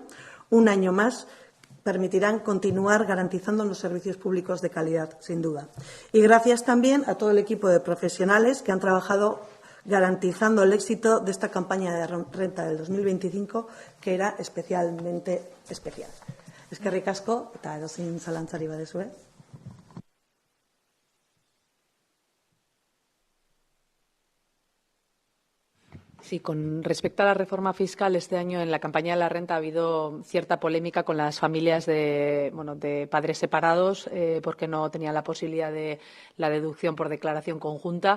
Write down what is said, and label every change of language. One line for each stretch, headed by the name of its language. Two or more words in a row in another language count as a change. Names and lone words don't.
Spanish: Un año más permitirán continuar garantizando los servicios públicos de calidad, sin duda. Y gracias también a todo el equipo de profesionales que han trabajado garantizando el éxito de esta campaña de renta del 2025, que era especialmente especial.
Basque: Eskerrik asko, eta edozein zalantzari baduzue.
Spanish: Sí, con respecto a la reforma fiscal, este año en la campaña de la renta ha habido cierta polémica con las familias de padres separados porque no tenían la posibilidad de la deducción por declaración conjunta.